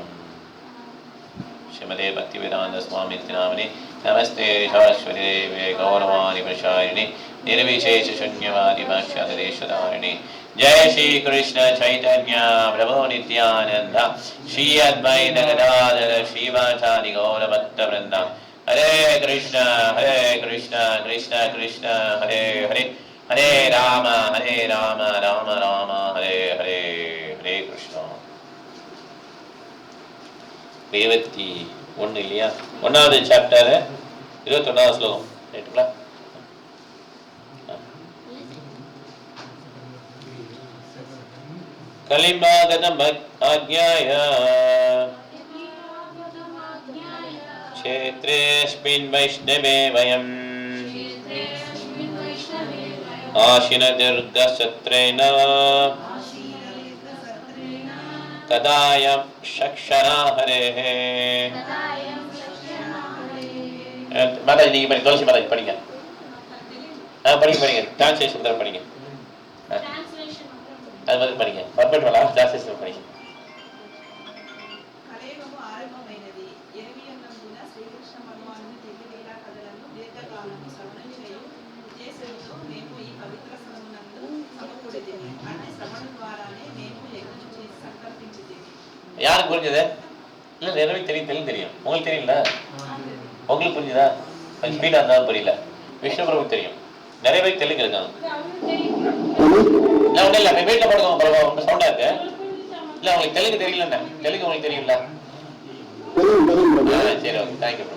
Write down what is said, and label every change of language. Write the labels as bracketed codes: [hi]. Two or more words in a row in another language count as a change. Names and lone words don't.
[sa] श्रीमते भक्तिवेदान्त स्वामी नामिने नमस्ते सरस्वती देवे गौरवाणी प्रसारिणे निर्विशेष शून्यवादी भाष्यदेशधारिणे। जय श्री कृष्ण चैतन्य प्रभु नित्यानंद श्री अद्वैत गदाधर श्रीवासादि गौर भक्तवृंद। हरे कृष्ण कृष्ण कृष्ण हरे हरे हरे राम राम राम हरे हरे हरे कृष्ण। [ta] 21 இல்லையா? 1வது சாப்டர் 21வது ஸ்லோகம் ரைட்டுங்களா? [sa] कलिमागतम् आज्ञाय क्षेत्रेऽस्मिन् वैष्णवे वयम् आसीना दीर्घसत्रेण तदायं शक्षरा हरेः। [ta] माताजी நீங்க படிங்க, துளசி மாதாஜி படிங்க. படிங்க டிரான்ஸ்லேஷன் தான் படிங்க. அது மாதிரி படிங்க. பர்ஃபெக்ட் வரல, டிரான்ஸ்லேஷன் படிங்க. [te] కలేవము ఆరంభమైనది. ఎనిమియన్నందున శ్రీకృష్ణ భగవానుని తెలియవేలా కథలను దీర్ఘకాలము శ్రవణం చేయు ఉద్దేశంతో మేము ఈ పవిత్ర స్థలమునందు సమకూడితిమి. అట్టి శ్రవణం ద్వారానే మేము యజ్ఞం చేసి సంకల్పించితిమి. [ta] யாருக்கு புரிஞ்சது? இல்ல நிறைய தெரியும். உங்களுக்கு தெரியல? உங்களுக்கு புரிஞ்சுதா? கொஞ்சம் ஸ்பீடா இருந்தாலும் புரியல. விஷ்ணு பிரபு தெரியும். நிறைய பேர் தெலுங்கு இருக்காங்க. இல்ல ஒன்றும் இல்லை, வீட்டில் போடுங்க பிரபு, ரொம்ப சவுண்டா இருக்கு. இல்ல உங்களுக்கு தெலுங்கு தெரியல? தெலுங்கு உங்களுக்கு தெரியும்ல? சரி, ஓகே, [en] thank you bro.